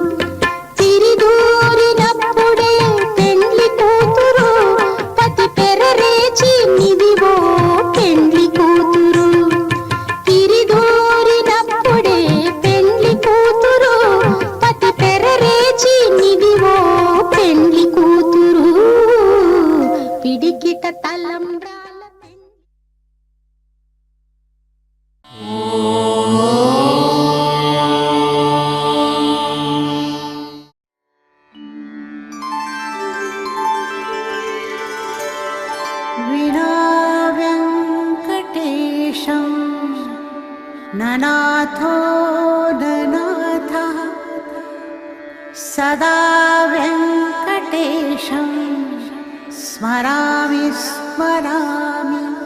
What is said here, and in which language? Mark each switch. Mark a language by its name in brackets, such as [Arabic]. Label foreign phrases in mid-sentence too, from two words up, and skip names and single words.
[Telugu] తిరిదూరినప్పుడే పెండ్లి కూతురు, పతి పెరరేచి నిదివో పెండ్లి కూతురు. తిరిదూరినప్పుడే పెండ్లి కూతురు, పతి పెరరేచి నిదివో పెండ్లి కూతురు. పిడికిట తలంబ్రాల పెండ్లి. [Sanskrit] विना वेङ्कटेशं ननाथो ननाथः, सदा वेङ्कटेशं स्मरामि स्मरामि.